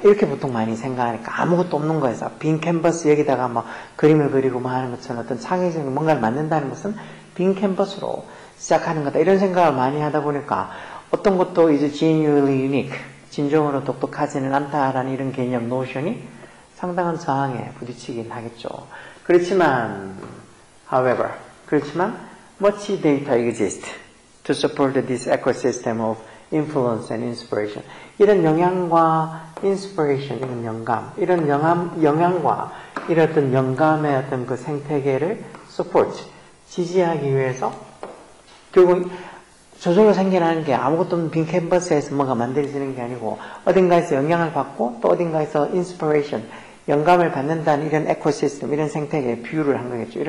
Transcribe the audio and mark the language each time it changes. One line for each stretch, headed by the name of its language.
Korean: 이렇게 보통 많이 생각하니까 아무것도 없는 거에서 빈 캔버스 여기다가 뭐 그림을 그리고 뭐 하는 것처럼 어떤 창의적인 뭔가를 만든다는 것은 빈 캔버스로 시작하는 거다. 이런 생각을 많이 하다 보니까 어떤 것도 이제
English: genuinely unique,
Korean: 진정으로 독특하지는 않다라는 이런 개념, 노션이 상당한 저항에 부딪히긴 하겠죠. 그렇지만,
English: however, much data exists to support this ecosystem of influence and inspiration.
Korean: 이런 영향과 inspiration, 이런 영감, 이런 영향과 이런 어떤 영감의 어떤 그 생태계를 support, 지지하기 위해서 결국 저절로 생겨나는 게 아무것도 없는 빈 캔버스에서 뭔가 만들어지는 게 아니고 어딘가에서 영향을 받고 또 어딘가에서 inspiration, 영감을 받는다는 이런 에코시스템, 이런 생태계에 비유를 한 거겠죠.